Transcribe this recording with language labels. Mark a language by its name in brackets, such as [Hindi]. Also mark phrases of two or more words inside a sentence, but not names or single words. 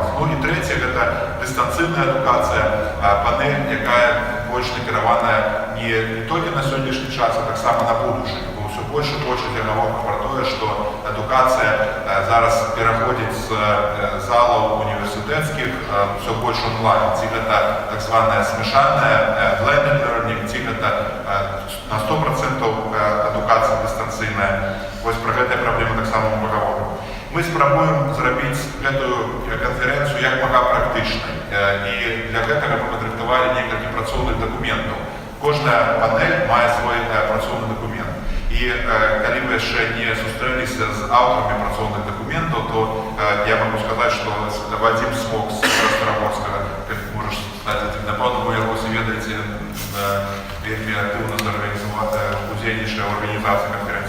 [Ukrainian] Ну і третє – це дистанційна адукація, панель, яка більш накерована не тільки на сьогоднішній час, а так само [Russian] на будущее. [Ukrainian] Бо все більше і більше договорів про те, що адукація зараз переходить з залів університетських все більше онлайн. Це так звана смішана [English] blended learning, [Ukrainian] це на 100% адукація дистанційна. [Belarusian] Ось про гэтыя праблемы так само мы паговорым. Мы спрабуем зрабіць гэтую канферэнцыю як мага практычнай. І для гэтага мы падрыхтавалі некалькі працоўных дакументаў. Кожная панель мае свой працоўны дакумент. І калі вы яшчэ не сустрэліся з аўтарамі працоўных дакументаў, то я могу сказаць, што Вадзім Смок з Старобольскага, як можаш сказаць, напэўна, вы яго ведаеце, вельмі актыўна удзельнічае ў арганізацыі канферэнцыі.